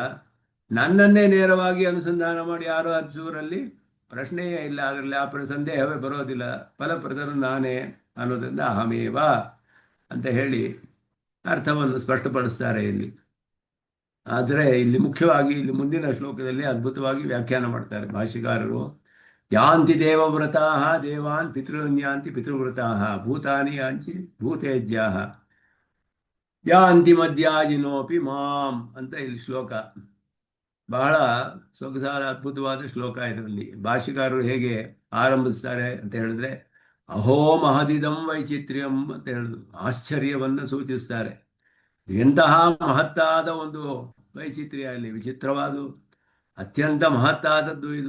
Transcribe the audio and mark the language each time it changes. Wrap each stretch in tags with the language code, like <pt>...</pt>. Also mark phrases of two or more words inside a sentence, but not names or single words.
<kn>ನನ್ನನ್ನೇ ನೇರವಾಗಿ ಅನುಸಂಧಾನ ಮಾಡಿ ಆರಾಧಿಸುವರಲ್ಲಿ ಪ್ರಶ್ನೆಯೇ ಇಲ್ಲ, ಅದರಲ್ಲಿ ಆ ಸಂದೇಹವೇ ಬರೋದಿಲ್ಲ. ಫಲಪ್ರದನು ನಾನೇ ಅನ್ನೋದ್ರಿಂದ ಅಹಮೇವ ಅಂತ ಹೇಳಿ ಅರ್ಥವನ್ನು ಸ್ಪಷ್ಟಪಡಿಸ್ತಾರೆ ಇಲ್ಲಿ. ಆದರೆ ಇಲ್ಲಿ ಮುಖ್ಯವಾಗಿ ಇಲ್ಲಿ ಮುಂದಿನ ಶ್ಲೋಕದಲ್ಲಿ ಅದ್ಭುತವಾಗಿ ವ್ಯಾಖ್ಯಾನ ಮಾಡ್ತಾರೆ ಭಾಷ್ಯಕಾರರು.</kn> <sa>ಯಾಂತಿ ದೇವವ್ರತಾ ದೇವಾನ್ ಪಿತೃನ್ಯಾಂತಿ ಪಿತೃವ್ರತಾ ಭೂತಾನಿ ಯಾಂಚಿ ಭೂತೇಜ್ಯಾ ಯಾಂತಿ ಮಧ್ಯಾಜಿನೋಪಿ ಮಾಂ</sa> <kn>ಅಂತ ಇಲ್ಲಿ ಶ್ಲೋಕ. ಬಹಳ ಸೊಗಸಾದ ಅದ್ಭುತವಾದ ಶ್ಲೋಕ. ಇದರಲ್ಲಿ ಭಾಷ್ಯಕಾರರು ಹೇಗೆ ಆರಂಭಿಸ್ತಾರೆ ಅಂತ ಹೇಳಿದ್ರೆ,</kn> <sa>ಅಹೋ ಮಹದಿದಂ ವೈಚಿತ್ರ್ಯಂ</sa> <kn>ಅಂತ ಹೇಳಿದ್ರು, ಆಶ್ಚರ್ಯವನ್ನು ಸೂಚಿಸ್ತಾರೆ. ಎಂತಹ ಮಹತ್ತಾದ ಒಂದು ವೈಚಿತ್ರ್ಯ ಇಲ್ಲಿ, ವಿಚಿತ್ರವಾದ ಅತ್ಯಂತ ಮಹತ್ತಾದದ್ದು ಇದು.</kn>